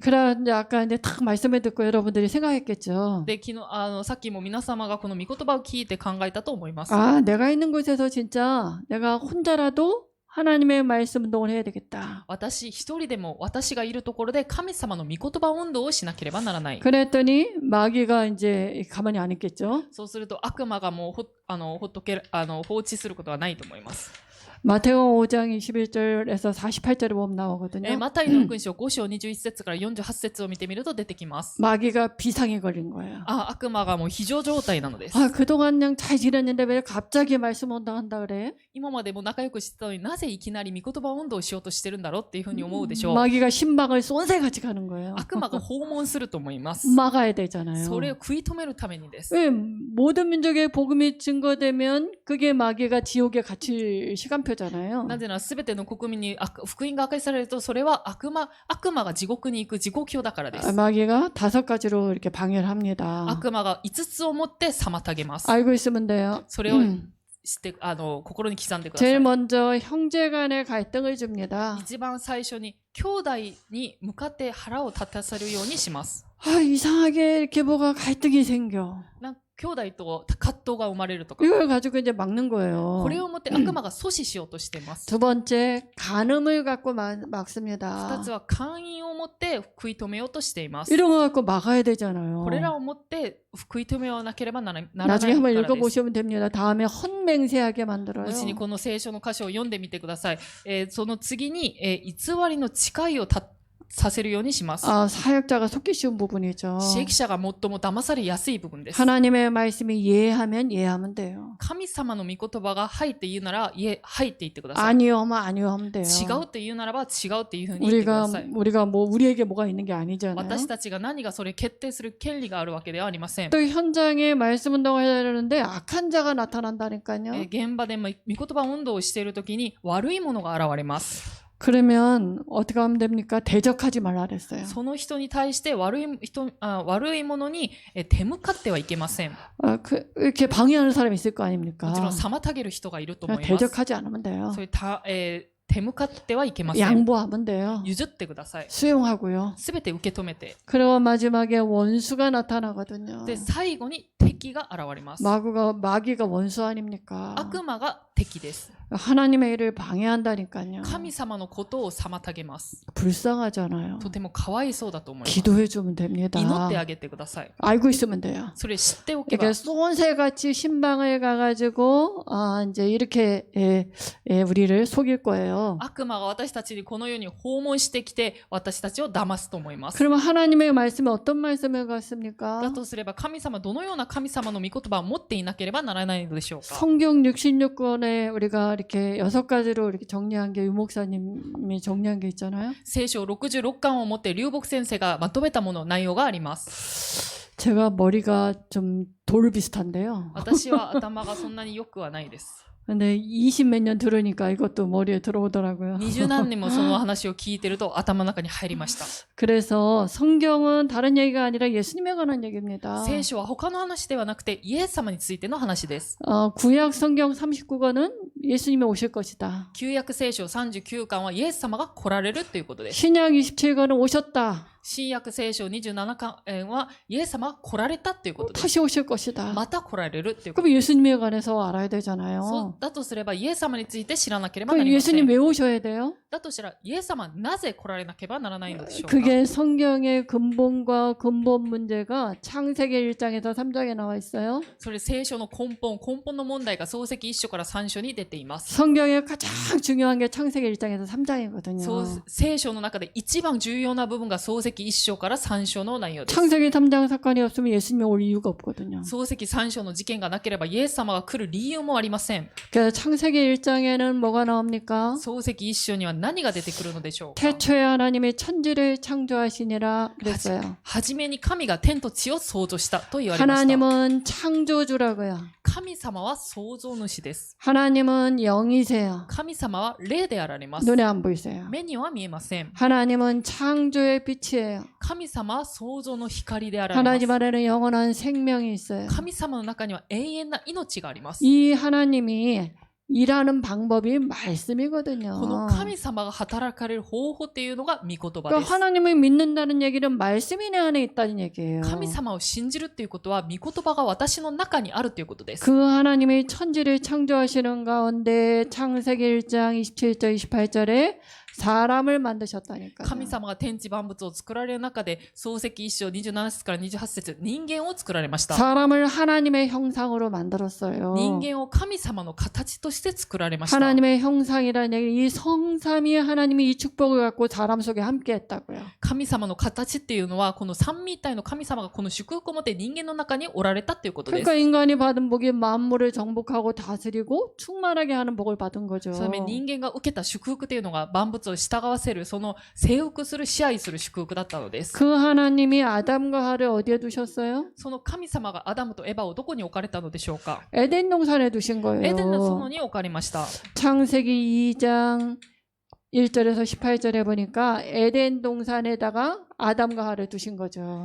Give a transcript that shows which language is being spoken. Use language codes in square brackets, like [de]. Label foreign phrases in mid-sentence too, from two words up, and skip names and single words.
[ko] 그래 이제 아까 이제 딱 말씀을 듣고 여러분들이 생각했겠죠. [ja] で、昨日さっきも皆様がこの御言葉を聞いて考えたと思います。 [ko] 아, 내가 있는 곳에서 진짜 내가 혼자라도 하나님의 말씀 운동을 해야 되겠다. [ja] 私一人でも私がいるところで神様の御言葉運動をしなければならない。 [ko] 그랬더니 마귀가 이제 가만히 안 있겠죠. [ja] そうすると悪魔がもう放置することはないと思います。 [ko] 마태복음 5장 21절에서 48절에 보면 나오거든요. [ja] マタイの福音書5章21節から48節を見てみると出てきます。 [ko] 마귀가 비상에 걸린 거예요. [ja] 悪魔がもう非常状態なのです。 [ko] 아, 그동안 그냥 잘 지냈는데 왜 갑자기 말씀 운동한다 그래? [ja] 今までも仲良くしてたのになぜいきなり御言葉運動をしようとしてるんだろうっていうふうに思うでしょう。 [ko] 마귀가 신방을 쏜새같이 가는 거예요. [ja] 悪魔が訪問すると思います。 [ko] 막아야 되잖아요. [ja] それを食い止めるためにです。 [ko] 왜 모든 민족의 복음이 증거되면 그게 마귀가 지옥에 갇힐 시간표잖아요. [ja] なぜなら全ての国民に福音が明かしされるとそれは悪魔が地獄に行く地獄表だからです。 [ko] 마귀가 5가지로 이렇게 방해를 합니다. [ja] 悪魔が5つを持って妨げます。 [ko] 알고 있으면 돼요. [ja] それをして心に刻んでくださ [ko] 제일 [ja] い。 [ko] 먼저 형제 간의 갈등을 줍니다. [ja] 一番最初に兄弟に向かって腹を立たせるようにします。 [ko] 아, 이상하게 이렇게 뭐가 갈등이 생겨. [ja] 兄弟と葛藤が生まれるとか。 [ko] 이걸 가지고 이제 막는 거예요. [ja] これをもって悪魔が阻止しようとしています。 [ko] 두 번째, 간음을 갖고 [ja] 二 [ko] 막습니다. [ja] つは姦淫をもって食い止めようとしています。 [ko] 이런 거 갖고 막아야 되잖아요. [ja] これらをもって食い止めようなければならないから [ko] 나중에 한번 [ja] です。 [ko] 읽어보시면 됩니다. 다음에 헛맹세하게 만들어요. [ja] 後にこの聖書の箇所を読んでみてください。その次に、偽りの誓いをさせるようにします。 [ko] 아, 사역자가 속기 쉬운 부분이죠. [ja] 刺激者が最も騙されやすい部分です。 [ko] 하나님의 말씀이 예하면 예하면 돼요. [ja] 神様の御言葉がはいって言うなら、はいって言ってください。 [ko] 아니요 하면 아니요 하면 돼요. [ja] 違うって言うならば違うっていうふうに言ってください。 [ko] 우리가 뭐 우리에게 뭐가 있는 게 아니잖아요. [ja] 私たちが何がそれ決定する権利があるわけではありません。 [ko] 또 현장에 말씀 운동을 해야 되는데 악한 자가 나타난다니까요. [ja] 現場で御言葉運動をしているときに悪いものが現れます。 [ko] 그러면 어떻게 하면 됩니까? 대적하지 말라 그랬어요. [ja] その人に対して悪いものに手向かってはいけません。 [ko] 이렇게 방해하는 사람이 있을 거 아닙니까? [ja] もちろん妨げる人がいると思います。 [ko] 대적하지 않으면 돼요. [ja] そういう手向かってはいけません。 [ko] 양보하면 돼요. [ja] 譲ってください。 [ko] 수용하고요. [ja] すべて受け止めて。 [ko] 그리고 마지막에 원수가 나타나거든요. [ja] で、最後に敵が現れます。 [ko] 마귀가 원수 아닙니까? [ja] 悪魔が敵です。 [ko] 하나님의 일을 방해한다니까요. [ja] 神様のことを妨げます。 [ko] 불쌍하잖아요. [ja] とてもかわいそうだと思います。 [ko] 기도해주면 됩니다. [ja] 祈ってあげてください。 [ko] 알고 있으면 돼요. [ja] それ知っておけば [ko] 이렇게 쏜새같이 신방을 가가지고 이제 이렇게 우리를 속일 거예요. [ja] 悪魔が私たちにこのように訪問してきて私たちを騙すと思います。 [ko] 그러면 하나님의 말씀이 어떤 말씀을 같습니까? [ja] だとすれば神様どのような神様の御言葉を持っていなければならないのでしょうか。 [ko] 성경 66권에 우리가 이렇게 6가지로 이렇게 정리한 게 유목사님이 정리한 게 있잖아요. [ja] 聖書66巻を持って流木先生がまとめたもの内容があります。 [ko] 제가 머리가 좀 돌 비슷한데요. [ja] 私は頭がそんなに良くはないです。 [ko] 근데 20 몇 년 들으니까 이것도 머리에 들어오더라고요. [ja] 20 何年もその話を聞いてると頭の中に入りました。 [ko] 그래서 성경은 다른 얘기가 아니라 예수님에 관한 얘기입니다. [ja] 聖書は他の話ではなくてイエス様についての話です。 [ko] 구약 성경 39권은 예수님이 오실 것이다. [ja] 旧約聖書39巻はイエス様が来られるということです。 [ko] 신약 27권은 오셨다. [ja] 新約聖書27巻はイエス様が来られたということです。 [ko] 다시 오실 것이다. [ja] また来られるということ [ko] 그럼 [ja] です。 [ko] 예수님에 관해서 알아야 [ja] そう [ko] 되잖아요. [ja] だとすればイエス様について知らなければな [ko] 그럼 [ja] りません。 [ko] 예수님 왜 오셔야 돼요? [ja] だとしたらイエス様はなぜ来られなければならないのでしょうか。 [ko] 그게 성경의 근본과 근본 문제가 창세기 1장에서 3장에 나와 있어요. [ja] それ聖書の根本の問題が創世記1章から3章に出ています。 [ko] 성경의 가장 중요한 게 창세기 1장에서 3장이거든요. [ja] 聖書の中で一番重要な部分が創世記1章から3章の内容です。 [ko] 창세기 3장 사건이 없으면 예수님이 올 이유가 없거든요. [ja] 創世記3章の事件がなければイエス様が来る理由もありません。 [ko] 그래서 창세기 1장에는 뭐가 나옵니까? [ja] 創世記1章には何が出てくるのでしょうか。 [ko] 태초에 하나님이 천지를 창조하시니라 그랬어요. [ja] はじめに神が天と地を創造したと言われました。 [ko] 하나님은 창조주라고요. [ja] 神様は創造主です。 [ko] 하나님은 영이세요. [ja] 神様は霊であられます。 [ko] 눈에 안 보이세요. [ja] 目には見えません。 [ko] 하나님은 창조의 빛이에요. [ja] 神様は創造の光であられます。 [ko] 하나님 안에는 영원한 생명이 있어요. [ja] 神様の中には永遠な命があります。 [ko] 이 하나님이 일하는 방법이 말씀이거든요. [ja] この神様が働かれる方法っていうのが御言葉で [ko] 그러니까 [ja] す。 [ko] 하나님을 믿는다는 얘기는 말씀이 내 안에 있다는 얘기예요. [ja] 神様を信じるっていうことは御言葉が私の中にあるということです。 [ko] 그 하나님이 천지를 창조하시는 가운데 창세기 1장 27절 28절에 사람을 만드셨다니까요. [ja] 神様が天地万物を作られる中で創世記1章27節から28節人間を作られました。 [ko] 사람을 하나님의 형상으로 만들었어요. [ja] 人間を神様の形として作られました。 [ko] 하나님의 형상이라는 얘기, 이 성삼위 하나님이 이 축복을 갖고 사람 속에 함께 했다고요. [ja] 神様の形っていうのはこの三位一体の神様がこの祝福を持って人間の中におられたということです。 [ko] 그러니까 인간이 받은 복이 만물을 정복하고 다스리고 충만하게 하는 복을 받은 거죠. [ja] そのため人間が受けた祝福というのが万物を従わせるその征服する支配する祝福だったのです。 [ko] 그 하나님이 아담과 하를 어디에 두셨어요? [ja] その神様がアダムとエバをどこに置かれたのでしょうか。 [ko] 에덴 동산에 두신 [ja] エデンの園 [ko] 거예요. [ja] に置かれました。 [ko] 창세기 2장 1절에서 18절에 보니까 에덴 동산에다가 아담과 하를 두신 거죠.